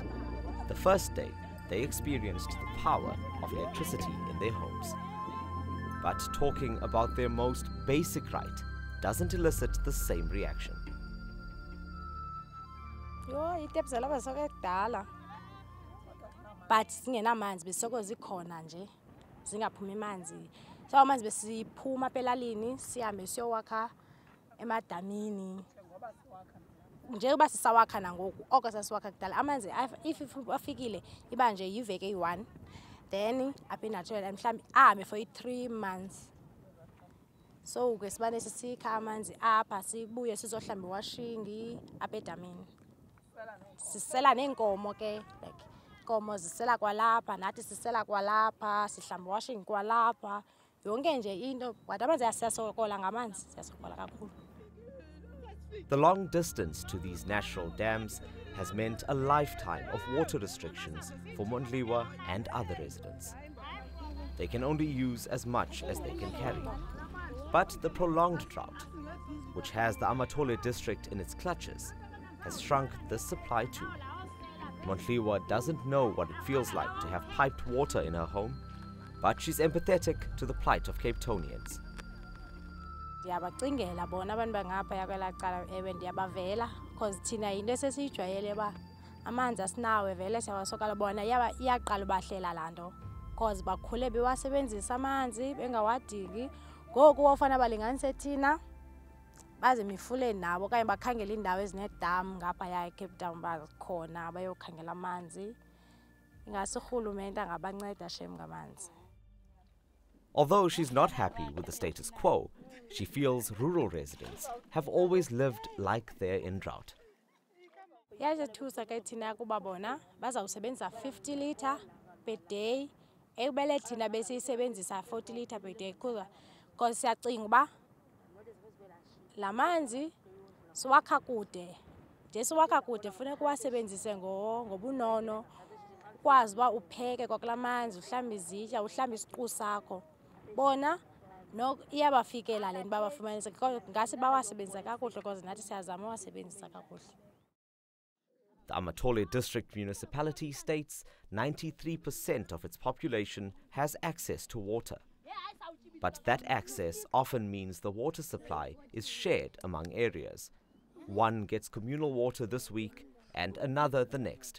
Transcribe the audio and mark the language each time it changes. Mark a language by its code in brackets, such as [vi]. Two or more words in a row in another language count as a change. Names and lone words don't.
[en] The first day they experienced the power of electricity in their homes. But talking about their most basic right doesn't elicit the same reaction. [xh] But singenamanzi besoko zikhona nje zingaphumi manzi. So amanzi besiphuma pelalini sihambe siyowakha emadamini. Njengoba sisawakha nangoku oko sasiwakha kudala amanzi if afikile iba nje yiveke eyi-1 then aphinda athole mhlawumbi ahambe [en] for 3 months. [xh] So ke sibane sisikha amanzi apha sibuye sizohlamba iwashingi apha edamini. Sisela neenkomo ke like inkomo zisela kwalapha nathi sisela kwalapha sihlamba iwashingi kwalapha yonke nje into but amanzi asiyasokola ngamanzi siyasokola kakhulu. [en] The long distance to these natural dams has meant a lifetime of water restrictions for Mdlalose and other residents. They can only use as much as they can carry. But the prolonged drought, which has the Mdlalose district in its clutches, has shrunk this supply too. Mdlalose doesn't know what it feels like to have piped water in her home, but she's empathetic to the plight of Cape Townians. [xh] Ndiyabacingela bona abantu bangapha kwelacala ewe ndiyabavela because thina into esesiyijwayele ba amanzi asinawe vele siyawasokala bona iyaqala ubahlela laa nto because bakhule bewasebenzisa amanzi bengawadingi ngoku wofana balinganise thina baze emifuleni nabo okanye bakhangela iindawo ezinedamu ngaphaya eCape Town bakhona bayokhangela amanzi ingase urhulumente angabanceda shem ngamanzi. [en] Although she's not happy with the status quo, she feels rural residents have always lived like they're in drought. [xh] Yayethusa ke thina kuba bona bazawusebenzisa [en] 50 litre per day [xh] ekubele thina besiyisebenzisa [en] 40 litre per day [xh] because siyacinga uba la manzi siwakha kude nje siwakha kude funeka uwasebenzise ngobunono ukwazi uba upheke kwakula manzi uhlambe izitya uhlambe isiqu sakho bona no iyabafikela le nto babafumanise ngase bawasebenzisa kakuhle because nathi siyazama uwasebenzisa kakuhle. [en] The Mdlalose district municipality states 93% of its population has access to water. But that access often means the water supply is shared among areas. One gets communal water this week and another the next.